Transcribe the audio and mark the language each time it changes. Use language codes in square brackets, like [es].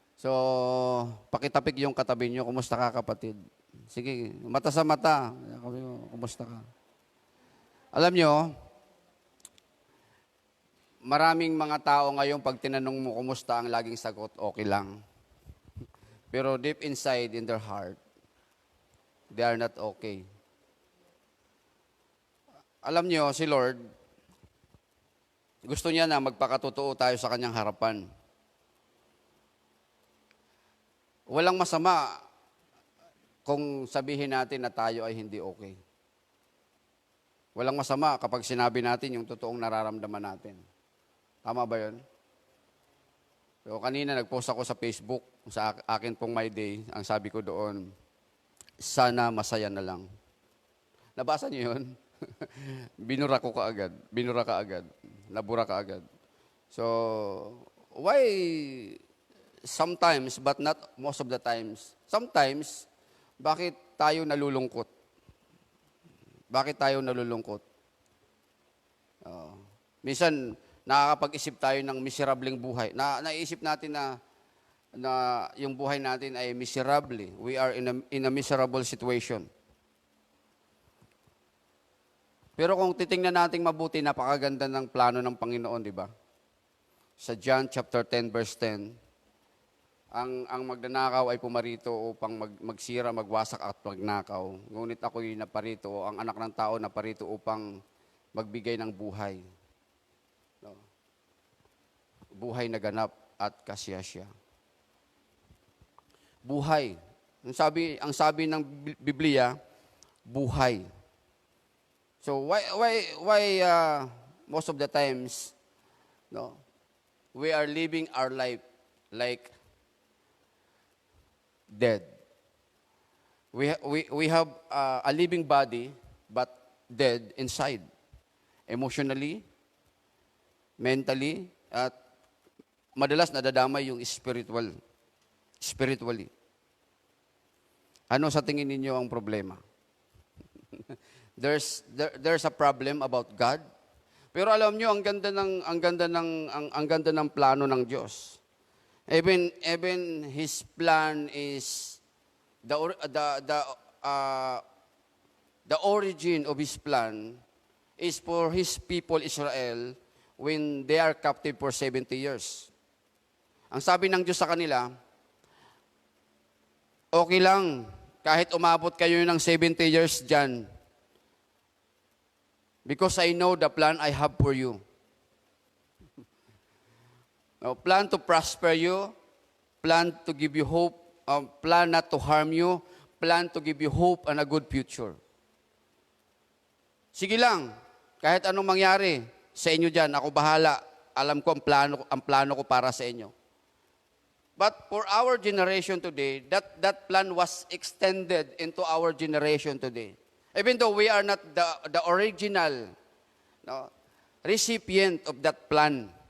[tl] So, pakitapik yung katabi nyo. Kumusta ka, kapatid? Sige, mata sa mata. Kumusta ka? Alam nyo, maraming mga tao ngayon, pag tinanong mo kumusta, ang laging sagot, okay lang. [en] Pero deep inside, in their heart, they are not okay. [tl] Alam nyo, si Lord, gusto niya na magpakatotoo tayo sa kanyang harapan. Walang masama kung sabihin natin na tayo ay hindi okay. Walang masama kapag sinabi natin yung totoong nararamdaman natin. Tama ba yun? So, kanina nag-post ako sa Facebook, sa akin pong My Day, ang sabi ko doon, sana masaya na lang. Nabasa niyo yun? Binura ka agad. Nabura ka agad. [en] So, why sometimes, but not most of the times, sometimes, [tl] bakit tayo nalulungkot? Bakit tayo nalulungkot? Minsan, nakakapag-isip tayo ng miserableng buhay. Naisip natin na yung buhay natin ay miserable. [en] We are in a miserable situation. [tl] Pero kung titingnan natin mabuti, napakaganda ng plano ng Panginoon, di ba? Sa John chapter 10, verse 10, ang magnanakaw ay pumarito upang magsira, magwasak at magnakaw. Ngunit ako'y naparito, ang anak ng tao naparito upang magbigay ng buhay. No? Buhay na ganap at kasiyasya. Buhay. Ang sabi ng Biblia, buhay. [en] So why most of the times, no, we are living our life like dead. We have a living body but dead inside. [tl] Emotionally, mentally, at madalas nadadamay yung spiritually. Ano sa tingin ninyo ang problema? [en] There's a problem about God. [tl] Pero alam niyo ang ganda ng plano ng Diyos. [en] Even his plan is the origin of his plan is for his people Israel when they are captive for 70 years. [tl] Ang sabi ng Diyos sa kanila, okay lang kahit umabot kayo ng 70 years dyan, [en] because I know the plan I have for you. No, plan to prosper you, plan to give you hope, plan not to harm you, plan to give you hope and a good future. [tl] Sige lang, kahit anong mangyari sa inyo dyan, ako bahala. Alam ko ang plano ko para sa inyo. [en] But for our generation today, that plan was extended into our generation today. Even though we are not the original, no, recipient of that plan.